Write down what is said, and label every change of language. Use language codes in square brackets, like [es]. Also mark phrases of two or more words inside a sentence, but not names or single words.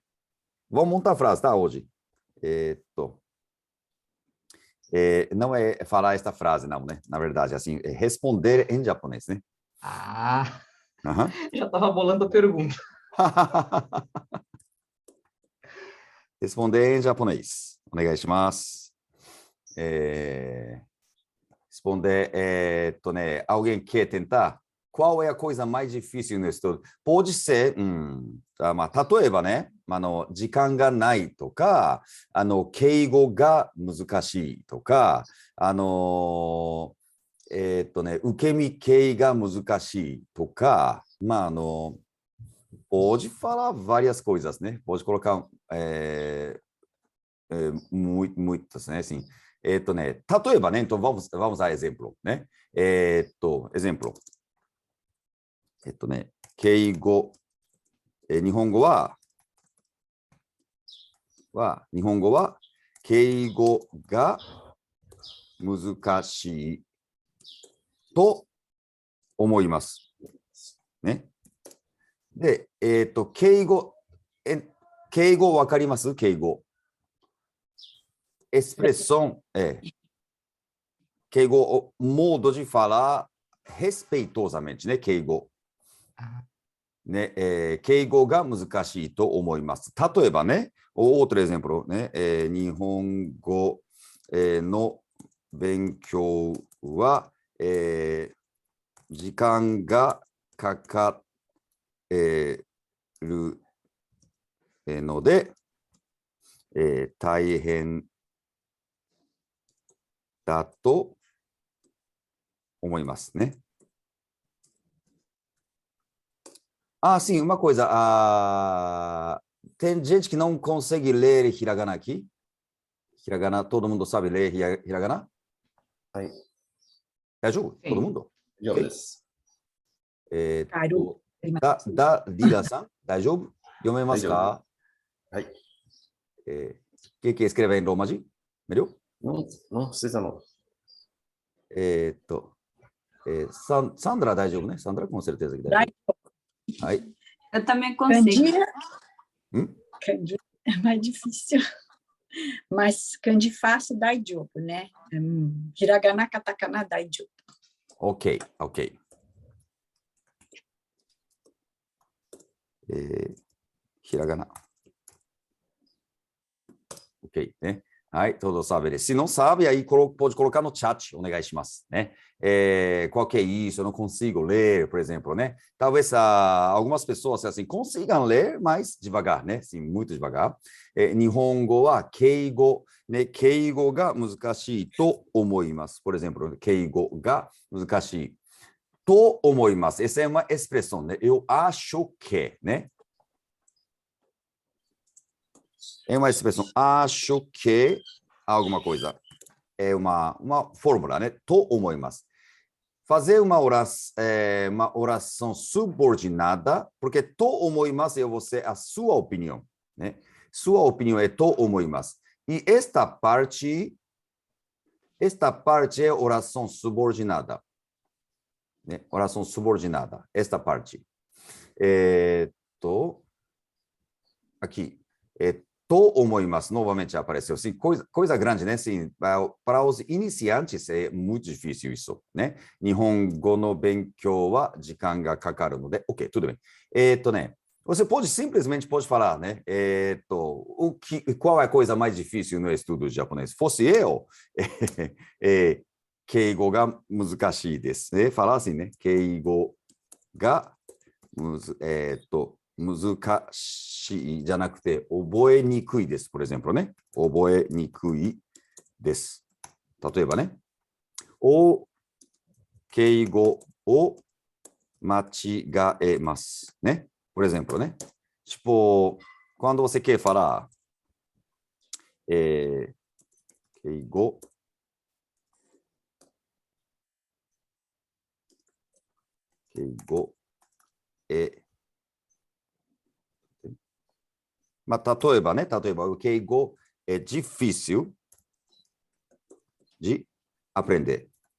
[pt] Vamos montar a frase, tá, hoje? Não é falar esta frase, não, né? Na verdade, assim, é responder em japonês, né? Já estava bolando a pergunta. Responder em japonês. [ja] お願いします. [pt] Responder, alguém quer tentar? Qual é a coisa mais difícil no estudo? Pode ser, [ja] 例えばね、時間がないとか、敬語が難しいとか、受け身系が難しいとか、 [pt] pode falar várias coisas, né? Pode colocar muitas, né? Assim, [ja] 例えばね、 [pt] então vamos dar exemplo, né? Exemplo. [ja] 敬語、日本語は敬語が難しいと思います。ね。で、敬語わかります？ [pt] 敬語。Expressão,敬語、modo de falar respeitosamente, né? [ja] 敬語。ね、敬語が難しいと思います。例えばね、 [pt] outro exemplo, [ja] ね、日本語、の勉強は、時間がかかるので、大変だと思いますね。 [pt] Sim, uma coisa. Tem gente que não consegue ler hiragana aqui? Hiragana, todo mundo sabe ler hiragana? Daijoubu? Todo mundo? [ja] 以上です。リラさん、大丈夫？読めますか？はい。 [es] ¿Qué escribe en Roma? ¿Melhor? [pt] Não precisa não. Sandra, [ja] 大丈夫ね？ [pt] Sandra, com certeza que [ja] 大丈夫。はい。 [pt] Eu também consigo. Kanji é mais difícil. Mas kanji fácil, daijoubu, né? Hiragana, katakana, daijoubu. Ok. Hiragana. Ok, né? Aí, todos sabem. Se não sabe, aí pode colocar no chat, [ja] お願いしますね。 [pt] qual que é isso? Eu não consigo ler, por exemplo, né? Talvez algumas pessoas assim consigam ler, mas devagar, né? Sim, muito devagar. [ja] 日本語は敬語、ね、敬語が難しいと思います。 [pt] Por exemplo, [ja] 敬語が難しいと思います。 [pt] Essa é uma expressão, né? Eu acho que, né? É uma expressão, acho que alguma coisa. É uma fórmula, né? [ja] と思います。 [pt] Fazer uma oração subordinada, porque [ja] と思います [pt] é a sua opinião, né? Sua opinião é [ja] と思います。 [pt] E esta parte é oração subordinada, né? Oração subordinada, esta parte. Aqui. [ja] と思います。 [pt] Novamente apareceu. Sim, coisa grande, né? Sim, para os iniciantes é muito difícil isso, né? [ja] 日本語の勉強は時間がかかるので、 [pt] OK, tudo bem. Você simplesmente pode falar, né? Qual é a coisa mais difícil no estudo de japonês? Fosse eu, [ja] 敬語が難しいですね。 [pt] falar assim, né? [ja] 敬語が難しいじゃなくて、覚えにくいです。 [pt] por exemplo, [ja] ね。覚えにくいです。例えばね。敬語を間違えます。 [pt] ね。por exemplo, ね。Tipo, quando você quer falar [ja] 敬語まあ、例えば、敬語 [pt] é difícil de aprender.